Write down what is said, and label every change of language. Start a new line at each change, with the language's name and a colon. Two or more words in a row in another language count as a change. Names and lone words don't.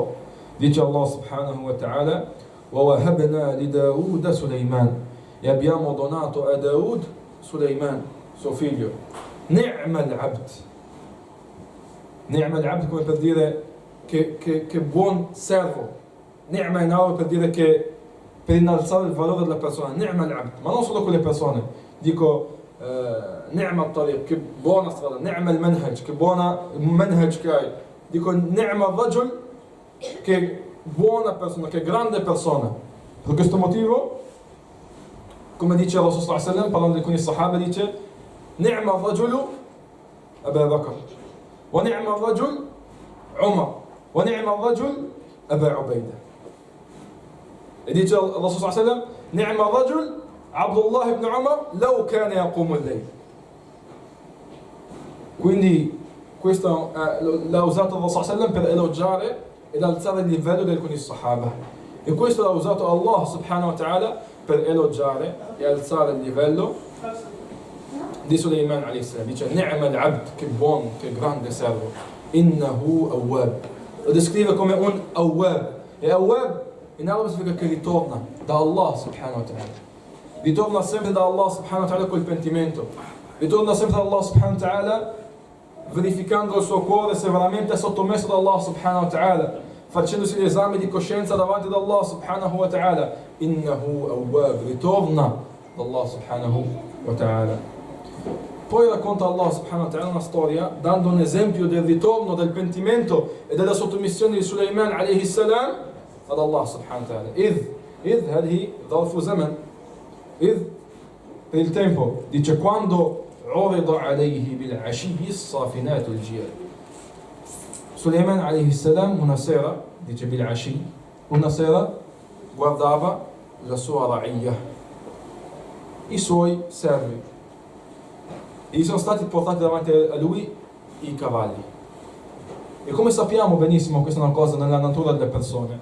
Arabic: Dice الله سبحانه وتعالى: وَوَهَبْنَا لِدَاوُودَ سُلَيْمَانَ,
Italian: e abbiamo donato a Daud Sulaiman, suo figlio.
Arabic: نعم العبد. نعم العبد
Italian: come per dire che buon servo. Ni'ma in arabo per dire che per innalzare il valore della persona.
Arabic: نعم العبد,
Italian: ma non solo quelle persone. Dico
Arabic: نعم الطريق,
Italian: che buona strada.
Arabic: نعم المنهج,
Italian: che buona manhaj che hai. Dico
Arabic: نعم الرجل,
Italian: che buona persona, che grande persona. Per questo motivo, come dice Rasul
Arabic: صلى الله عليه وسلم,
Italian: parlando di alcuni sahaba, dice:
Arabic: نعم الرجل أبو بكر، ونعم الرجل عمر، ونعم الرجل أبو عبيدة.
Italian: E dice
Arabic: رسول صلى الله عليه وسلم: نعم الرجل عبد الله بن عمر لو كان يقوم الليل.
Italian: Quindi questo l'ha usato il
Arabic: رسول سلم
Italian: per elogiare ed alzare il livello di alcuni Sahaba. E questo l'ha usato
Arabic: الله سبحانه وتعالى
Italian: per elogiare e alzare il livello di Sulaiman
Arabic: عليه السلام. Dice: نعم العبد,
Italian: che buon, che grande servo.
Arabic: إنه أواب.
Italian: Lo descrive come un awwab. E awwab in arabo significa che ritorna da
Arabic: الله سبحانه وتعالى.
Italian: Ritorna sempre da
Arabic: الله سبحانه وتعالى
Italian: col pentimento. Ritorna sempre da
Arabic: الله سبحانه وتعالى
Italian: verificando il suo cuore se veramente è sottomesso da
Arabic: الله سبحانه وتعالى,
Italian: facendosi l'esame di coscienza davanti ad
Arabic: الله سبحانه وتعالى. إنه أواب,
Italian: ritorna da
Arabic: الله سبحانه وتعالى.
Italian: Poi racconta
Arabic: الله سبحانه وتعالى
Italian: una storia dando un esempio del ritorno, del pentimento e della sottomissione di Sulaiman
Arabic: عليه السلام
Italian: ad
Arabic: الله سبحانه وتعالى. إذ هذه ظرف زمن. إذ
Italian: per il tempo, dice quando
Arabic: عرض عليه بالعشي الصافنات الجياد.
Italian: Sulaiman
Arabic: عليه السلام
Italian: una sera, dice بالعشي, una sera guardava la sua ra'iyya, i suoi servi, e gli sono stati portati davanti a lui i cavalli. E come sappiamo benissimo, questa è una cosa nella natura delle persone.